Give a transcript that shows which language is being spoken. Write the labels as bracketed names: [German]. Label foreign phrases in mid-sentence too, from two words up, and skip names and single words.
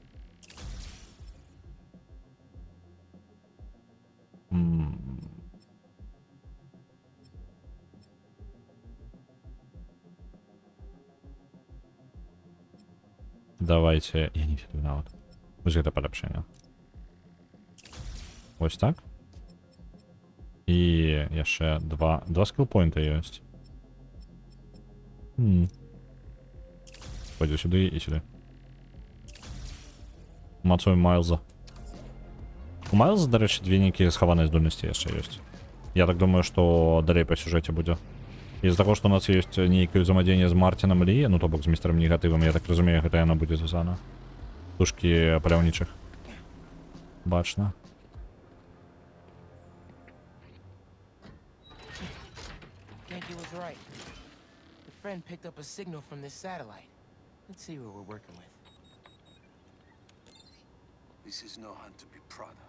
[Russian] Давайте... Я не виноват. [Belarusian] Ось гэта полепшення. Ось так. І яшчэ два скілл-пойнта ёсць. [Ukrainian] Пойду сюди і сюди. [Belarusian] Мацуем Майлза. У Майлза, [Ukrainian] до речі, [Belarusian] дві нейкія схаваныя здольнасці яшчэ ёсць. Я так думаю, што далей па сюжэце будзе. [Russian] Из-за того, что у нас есть некое взаимодействие с Мартином Ли, ну то бок с мистером Негативом, я так разумею, это оно будет звязано. [Belarusian] Тушки паляўнічых. Бачно. [English] Yankee was right. The friend picked up a signal from this satellite. Let's see what we're working with. This is no hunt to be proud of.